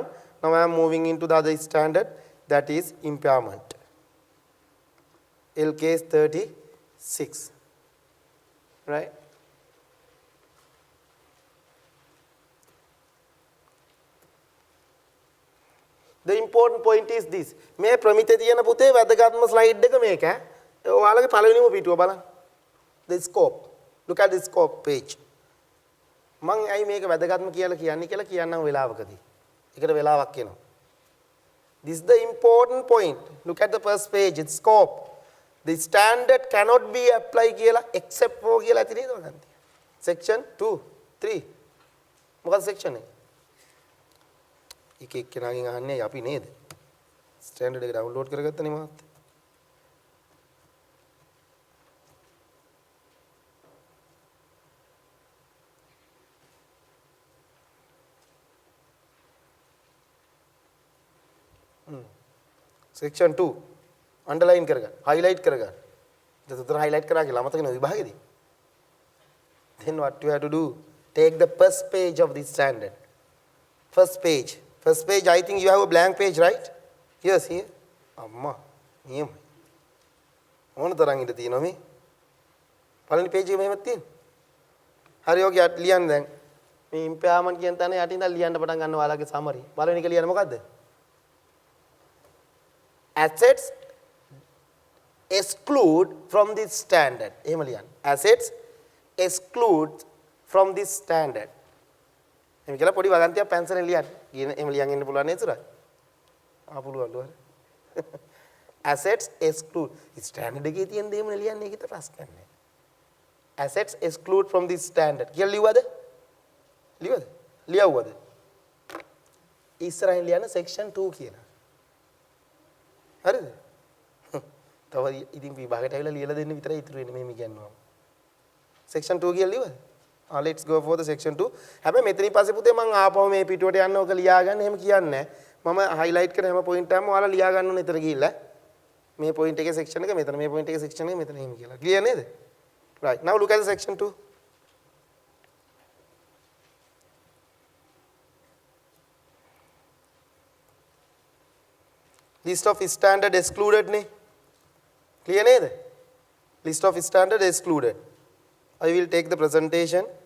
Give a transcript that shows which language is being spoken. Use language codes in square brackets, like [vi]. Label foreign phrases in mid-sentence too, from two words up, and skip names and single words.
[en] Now I am moving into the other standard, that is impairment. LKS 36, right? The important point is this. [si] මේ ප්‍රමිතේ තියෙන පුතේ වැදගත්ම slide එක මේක ඈ. ඔයාලගේ පළවෙනිම පිටුව බලන්න. [en] The scope. Look at the scope page. [si] මම ඇයි මේක වැදගත්ම කියලා කියන්නම් වෙලාවකදී. ඒකට වෙලාවක් එනවා. [en] This is the important point. Look at the first page, its scope. The standard cannot be applied කියලා except for [si] කියලා ඇති නේද ඔයගන්ට? Section 2, 3. මොකක්ද section එක? එක එක්කෙනාගෙන් අහන්නේ අපි නේද? ස්ටෑන්ඩඩ් එක ඩවුන්ලෝඩ් කරගත්තනේ මාත්. [en] Section 2 underline [si] කරගන්න, highlight කරගන්න. දෙතර highlight කරා කියලා අමතක වෙන විභාගෙදී. [en] Then what you have to do? Take the first page of this standard. First page. First page, I think you have a blank page, right? Yes, here. Amma, niyam. [si] මොන තරම් ඉඳ තියෙනව මේ? පළවෙනි page එක මෙහෙමත් තියෙන. හරි ඔගේ ලියන්න දැන්. මේ impairment කියන තැන යටින් ඉඳන් ලියන්න පටන් ගන්න ඔයාලගේ summary. පළවෙනි එක ලියන්න මොකද්ද? [en] Assets exclude from this standard. [si] එහෙම ලියන්න. [en] Assets exclude from this standard. [si] එහෙම කියලා පොඩි වගන්තියක් පැන්සලෙන් ලියන්න. එහෙම ලියන් ඉන්න පුළුවන් නේද සුරත්? පුළුවන්. [en] Assets exclude. [si] ස්ටෑන්ඩඩ් එකේ තියෙන දේම ලියන්න ඒකිට ප්‍රශ්නයක් නැහැ. [en] Assets exclude from this standard. [si] කියලා ලියුවද? ලියවුවද? ඉස්සරහින් ලියන්න section 2 කියලා. හරිද? තව ඉතින් විභාගයට ඇවිල්ලා ලියලා දෙන්න විතරයි ඉතුරු වෙන්නේ මෙහෙම කියනවා. section 2 කියලා ලියුවද? [en] Let's go for the section 2. [si] හැබැයි මෙතනින් පස්සේ පුතේ මම ආපහු මේ පිටුවට යන්න ඕක ලියා ගන්න එහෙම කියන්නේ නැහැ. මම highlight කරන හැම point එකම ඔයාලා ලියා ගන්න ඕනේ එතන ගිහිල්ලා. මේ point එකේ section එක මෙතන, මේ point එකේ section එක මෙතන එහෙම කියලා. Clear නේද? [en] Right. Now look at the section 2. List of standard excluded ne. [si] Clear neda? [en] List of standard excluded. I will take the presentation.